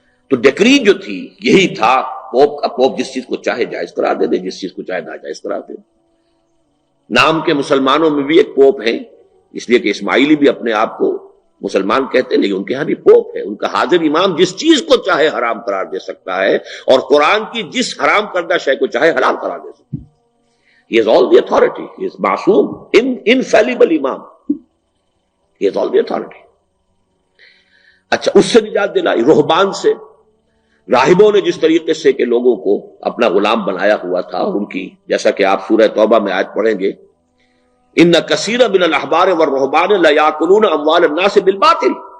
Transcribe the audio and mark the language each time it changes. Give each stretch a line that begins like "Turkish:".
Urdu: تو ڈیکری جو تھی یہی تھا. پوپ جس چیز کو چاہے جائز کرا دے، جس چیز کو چاہے ناجائز کرا دے. نام کے مسلمانوں میں بھی ایک پوپ ہیں، اس لیے کہ اسماعیلی بھی اپنے آپ کو مسلمان کہتے ہیں، لیکن ان کے ہاں بھی پوپ ہے. ان کا حاضر امام جس چیز کو چاہے حرام قرار دے سکتا ہے اور قرآن کی جس حرام کردہ شے کو چاہے حلال قرار دے سکتا ہے.
English: He has all the authority. He is معصوم، infallible امام. He has all the authority.
Urdu: اچھا، اس سے نجات دلائی رہبان سے. راہبوں نے جس طریقے سے کہ لوگوں کو اپنا غلام بنایا ہوا تھا، ان کی جیسا کہ آپ سورہ توبہ میں آیت پڑھیں گے،
Arabic: ان کثیر من الاحبار والرہبان لیاکلون اموال الناس بالباطل.